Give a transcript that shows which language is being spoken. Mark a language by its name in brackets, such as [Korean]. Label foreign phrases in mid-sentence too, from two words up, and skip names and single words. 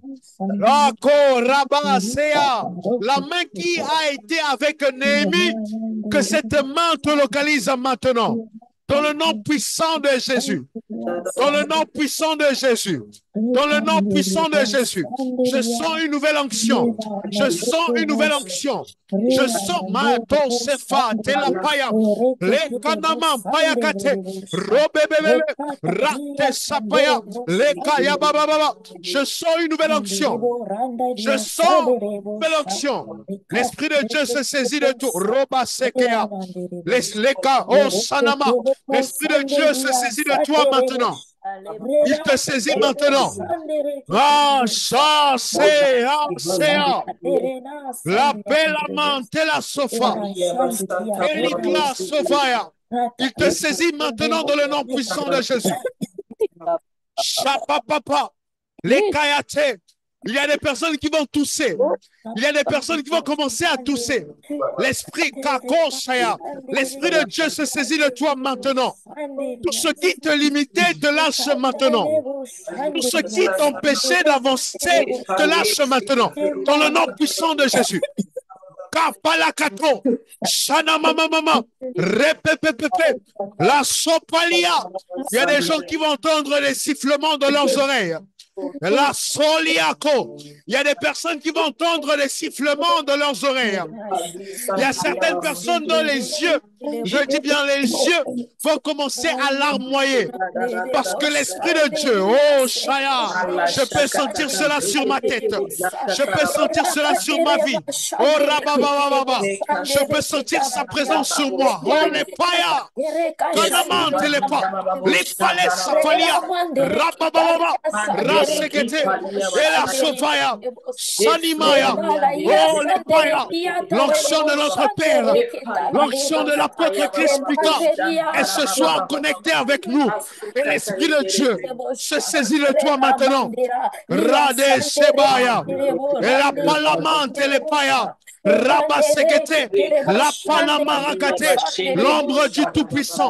[French] La main qui a été avec Néhémie, que cette main te localise maintenant. Dans le nom puissant de Jésus. Dans le nom puissant de Jésus. Dans le nom puissant de Jésus. Je sens une nouvelle onction. Je sens une nouvelle onction. Je sens ma sefa telapaya. Les kanamam payakate. Robebele. Rate sapaya. Les kaya baba. Je sens une nouvelle onction. Je sens une nouvelle onction. L'Esprit de Dieu se saisit de tout. Roba sekea. Les ka o sanama. L'Esprit de Dieu se saisit de toi maintenant. Il te saisit maintenant. Ah, ça, c'est, la belle amante, la sofa. Elikla sofaya. Il te saisit maintenant dans le nom puissant de Jésus. Chapapapa. Les kayate. Il y a des personnes qui vont tousser. Il y a des personnes qui vont commencer à tousser. L'esprit kakosaya. L'Esprit de Dieu se saisit de toi maintenant. Tout ce qui te limitait te lâche maintenant. Tout ce qui t'empêchait d'avancer te lâche maintenant. Dans le nom puissant de Jésus. Kapalakato, Shana mama, repepepepe, la sopalia. Il y a des gens qui vont entendre les sifflements de leurs oreilles. La soliaco. Il y a des personnes qui vont entendre les sifflements de leurs oreilles. Il y a certaines personnes dont les yeux Je dis bien, les yeux vont commencer à larmoyer. Parce que l'Esprit de Dieu, oh Shaya, je peux sentir cela sur ma tête. Je peux sentir cela sur ma vie. Oh Rababababa, je peux sentir sa présence sur moi. Oh Nepaya, Kanamante Lepa, Lipale Safalia, Rabababa, Rasekete, Ela Sofaya, Sanimaya, oh Lepaya, l'onction de notre Père, l'onction de l'apôtre Christ Pika, est ce soir connectée avec nous. Et l'Esprit de Dieu se saisit de toi maintenant. Rade Sebaya, et la palamante et les paya. Rabasekete, la panamarakate, l'ombre du Tout-Puissant.